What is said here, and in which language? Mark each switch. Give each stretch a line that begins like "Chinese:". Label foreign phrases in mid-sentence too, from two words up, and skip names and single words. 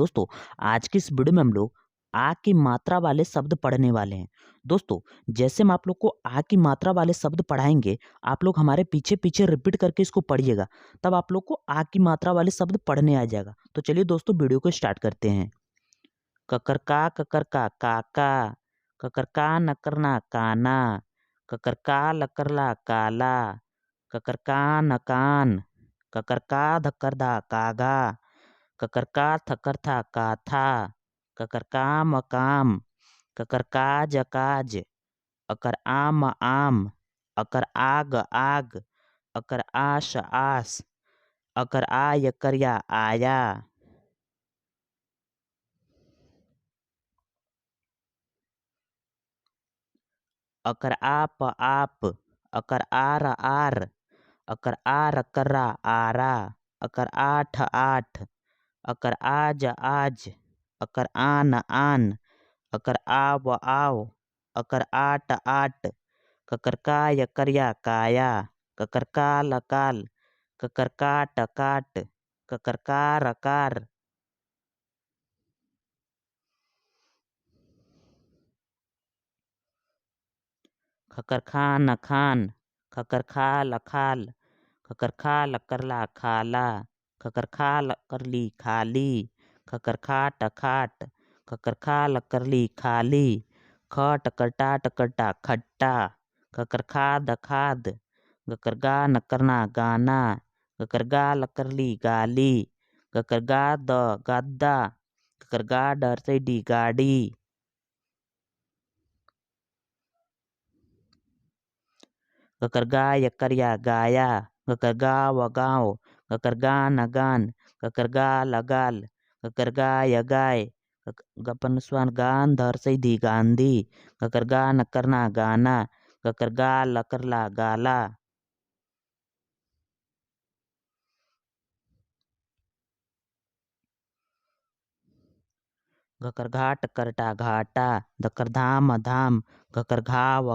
Hindi: दोस्तों, आज की इस वीडियो में हम लोग आ की मात्रा वाले शब्द पढ़ने वाले हैं। दोस्तों, जैसे हम आप लोग को आ की मात्रा वाले शब्द पढ़ाएंगे, आप लोग हमारे पीछे पीछे रिपीट करके इसको पढ़िएगा, तब आप लोग को आ की मात्रा वाले शब्द पढ़ने आ जाएगा। तो चलिए दोस्तों, वीडियो को स्टार्ट करते हैं। ककरका ककरका काका, ककरका नकरना काना, ककरका लकरला काला, ककरका नकान, ककरका धक्करधा कागा, ककरका थकरथा काथा, ककरका मकाम, ककरका जकाज, अकर आम आम, अकर आग आग, अकर आश आस, अकर आ यकरिया आया, अकर आप आप, अकर आर आर, अकर आर कररा आरा, अकर आठ आठ, अकर आज आज, अकर आन आन, अकर आव आव, अकर आट आट, ककर का यकरिया काया, ककर का लकाल, ककर काट काट, ककर का रकार, खकर खान खान, खकर खा लखाल, खकर खा लकरला खाला, खकर खा लकरली खाली, खकर खाट खाट, खकर खा लकरली खाली, खट कटा टकटा खट्टा, खकर खाद खाद, गकर गा नकरना गाना, गकर गा लकरली गाली, गकर गा द गद्दा, गकर गा डरसैडी गाड़ी, गकर गा यकरिया गाया, गकर गा वगाओ, गकर गा नगान, गकर गा लगाल, गकर गा यगाय, गपन स्वान गान धरसैदी गांधी, गकर गा नकरना गाना, गकर गा लकरला गाला, गकर घाट करटा घाटा, गकर धाम धाम, गकर घाव